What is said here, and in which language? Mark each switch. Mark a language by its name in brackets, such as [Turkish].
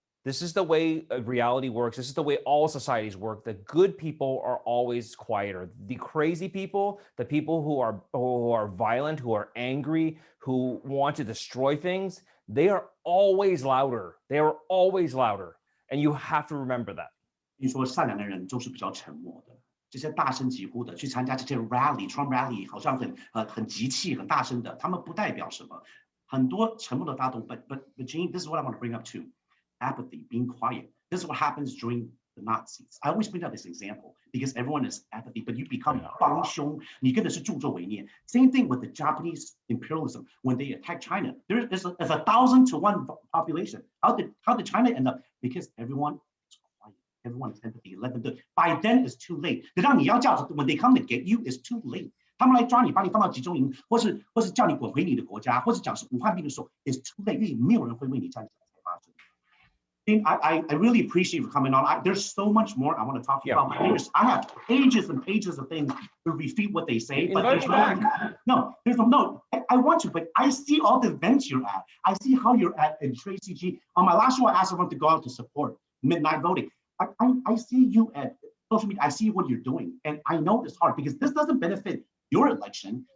[English] This is the way reality works. This is the way all societies work. The good people are always quieter. The crazy people, the people who are violent, who are angry, who want to destroy things, they are always louder. They are always louder. And you have to remember that. [Chinese] 你说善良的人就是比较沉默的，这些大声疾呼的去参加这些 Trump rally 好像很急气、很大声的，他们不代表什么。很多沉默的大众 [English] but Gene, this is what I want to bring up too. Apathy, being quiet. This is what happens during the Nazis. I always bring up this example because everyone is apathy, but you become [Chinese] 帮凶，你跟的是助纣为虐。 [English] Same thing with the Japanese imperialism when they attacked China. There's 1,000 to 1 population. How did China end up? Because everyone Everyone is empathy. Let them do it. By then, it's too late. When they come to get you, it's too late. [Chinese] 他们来抓你，把你放到集中营，或是叫你滚回你的国家，或是讲是武汉病的时候 ， [English] it's too late， [Chinese] 因为没有人会为你站起来才发生。 [English] I really appreciate you coming on. There's so much more I want to talk to you about. I have pages and pages of things to refute what they say, but there's no. I want to, but I see all the events you're at. I see how you're at in Tracy G. On my last show, I asked everyone to go out to support midnight voting. I see you at social media. I see what you're doing, and I know it's hard because this doesn't benefit your election.